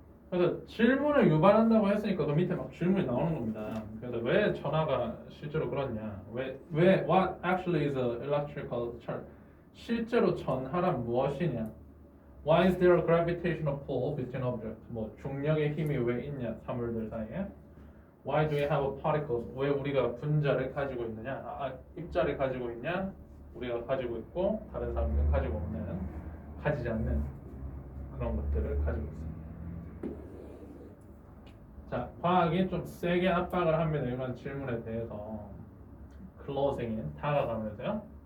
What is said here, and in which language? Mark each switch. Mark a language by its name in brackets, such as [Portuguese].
[Korean] 그래서 질문을 유발한다고 했으니까 그 밑에 막 질문이 나오는 겁니다. 그래서 왜 전화가 실제로 그렇냐? [English] What actually is a electrical charge? [Korean] 실제로 전하란 무엇이냐? [English] Why is there a gravitational pull between objects? [Korean] 뭐 중력의 힘이 왜 있냐? 사물들 사이에. [English] Why do we have particles? [Korean] 왜 우리가 분자를 가지고 있느냐? 입자를 가지고 있냐? 우리가 가지고 있고 다른 사람들은 가지지 않는 그런 것들을 가지고 있습니다. 자, 과학이 좀 세게 압박을 합니다. 이런 질문에 대해서 closing, 다가가면서요.